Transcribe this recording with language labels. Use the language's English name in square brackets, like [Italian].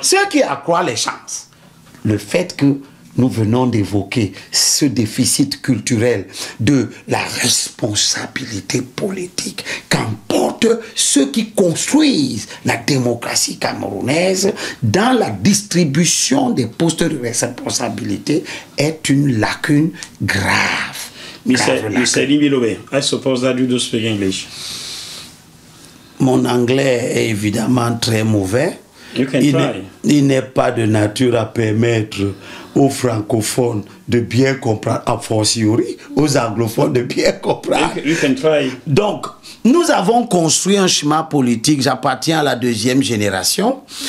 [French] Ce qui accroît les chances. Le fait que nous venons d'évoquer ce déficit culturel de la responsabilité politique qu'emportent ceux qui construisent la démocratie camerounaise dans la distribution des postes de responsabilité est une lacune grave. [English] Mr. Elimbi Lobe, I suppose that you do speak English. [French] Mon anglais est évidemment très mauvais. Il n'est pas de nature à permettre aux francophones de bien comprendre, a fortiori aux anglophones de bien comprendre. [English] You can try. [French] Donc, nous avons construit un chemin politique. J'appartiens à la deuxième génération.